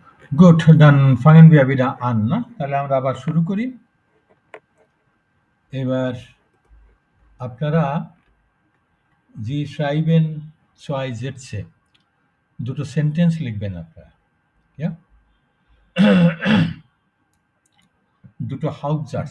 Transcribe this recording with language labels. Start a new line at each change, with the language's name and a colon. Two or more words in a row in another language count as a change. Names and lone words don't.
German: Gut, dann fangen wir wieder an.
Bangla: না? তাহলে আমরা আবার শুরু করি। এবার আপনারা
German: Sie schreiben zwei Sätze.
Bangla: দুটো সেন্টেন্স লিখবেন আপনারা। Ja? দুটো Hauptsatz.